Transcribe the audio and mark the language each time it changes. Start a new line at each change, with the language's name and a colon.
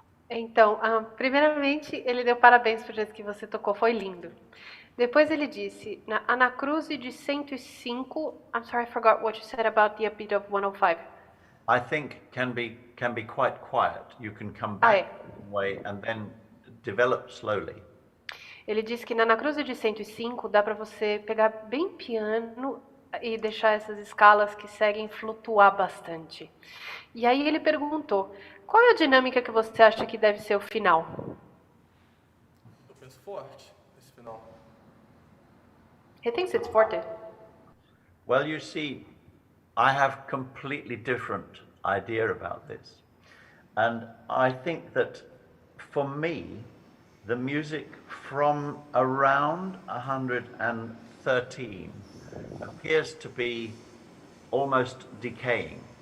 Portuguese: Então, primeiramente, ele deu parabéns pro jeito que você tocou, foi lindo. Depois ele disse, na anacruze de 105,
English: I'm sorry, I forgot what you said about the upbeat of 105. I think can be quite quiet. You can come back way and then develop slowly.
Portuguese: Ele disse que na anacruze de 105 dá para você pegar bem piano e deixar essas escalas que seguem flutuar bastante. E aí ele perguntou, qual é a dinâmica que você acha que deve ser o final? Eu penso forte esse final.
English: He thinks it's forte. Well, you see, I have completely different idea about this. And I think that for me, the music from around 113 appears to be almost decaying.